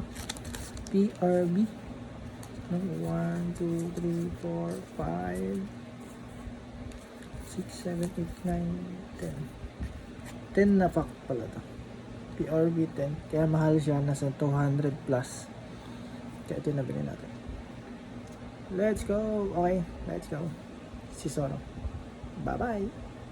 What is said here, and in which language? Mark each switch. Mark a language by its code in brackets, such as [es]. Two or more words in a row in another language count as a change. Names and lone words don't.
[tl] PRB. 1, 2, 3, 4, 5, 6, 7, 8, 9, 10 na pack pala to. PRB 10. Kaya mahal siya. Nasa 200 plus. Kaya ito nabili natin. [en] Let's go. Okay. Let's go. Si Zoro. Bye bye.